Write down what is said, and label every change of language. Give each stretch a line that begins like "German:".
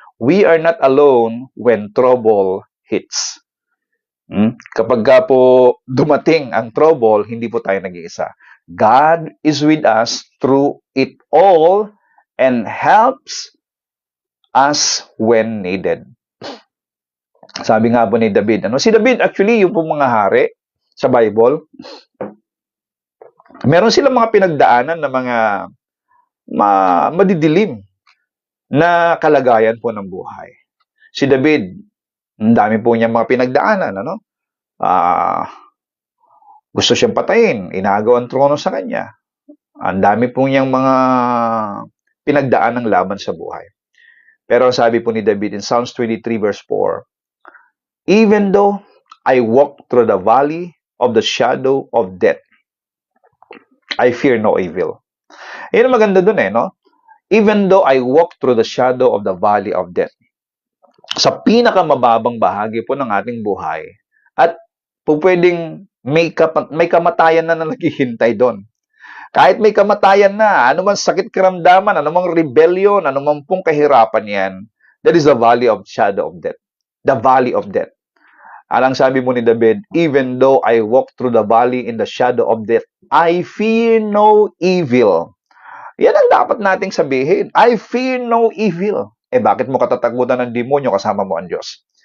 English: We are not alone when trouble hits.
Filipino: Kapag ka po dumating ang trouble, hindi po tayo nag-iisa.
English: God is with us through it all and helps us when needed.
Filipino: Sabi nga po ni David, si David actually yung po mga hari sa Bible, meron silang mga pinagdaanan na mga madidilim na kalagayan po ng buhay. Si David, ang dami po niya mga pinagdaanan, gusto siyang patayin, inagaw ang trono sa kanya. Ang dami po niyang mga pinagdaan ng laban sa buhay. Pero sabi po ni David
English: in Psalms 23 verse 4, even though I walk through the valley of the shadow of death, I fear no evil.
Filipino: Yan ang maganda dun no?
English: Even though I walk through the shadow of the valley of death.
Filipino: Sa pinakamababang bahagi po ng ating buhay, at po pwedeng may kamatayan na naghihintay doon. Kahit may kamatayan na, anumang sakit karamdaman, anumang rebellion, anumang pong kahirapan yan,
English: that is the valley of shadow of death.
Filipino: The valley of death. Alang sabi mo ni David,
English: even though I walk through the valley in the shadow of death, I fear no evil.
Filipino: Yan ang dapat nating sabihin.
English: I fear no evil.
Filipino: Bakit mo katatakutan ng demonyo kasama mo ang Diyos?